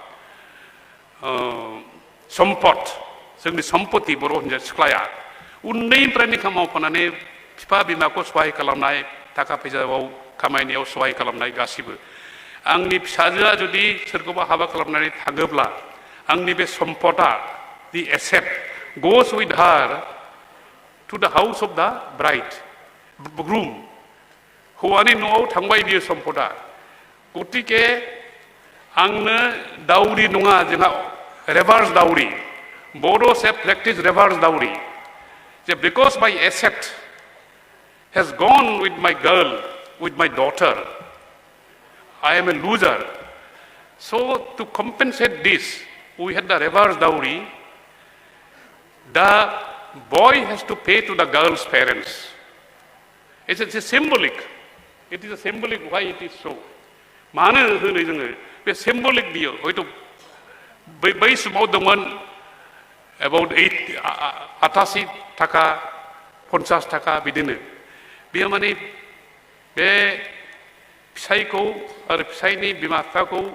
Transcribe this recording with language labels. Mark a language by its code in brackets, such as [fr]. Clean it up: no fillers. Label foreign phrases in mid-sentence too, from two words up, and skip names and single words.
[brx] सम्पद जोंनि सम्पति बर' हिन्जाव सिख्लाया उन्दैनिफ्रायनो मावफानानै बिफा बिमाखौ सहाय खालामनाय थाखा फैसायाव खामायनायाव सहाय खालामनाय गासिबो आंनि फिसाजोआ जुदि सोरखौबा हाबा खालामनानै थाङोब्ला आंनि बे सम्पदा [en] the asset goes with her to the house of the bride groom [brx] हौवानि न'आव थांबाय बियो सम्पदा गतिके आंनो दाउरि नङा जोंहा [en] reverse dowry Bodos have practiced reverse dowry because my asset has gone with my girl with my daughter I am a loser so to compensate this we had the reverse dowry the boy has to pay to the girl's parents it's a symbolic it is a symbolic why it is so [brx] मानो होनो जोङो बे symbolic बियो हयथ' बै समाव दंमोन about 88 थाखा 50 थाखा बिदिनो बेयो माने बे फिसायखौ आरो फिसायनि बिमा बिफाखौ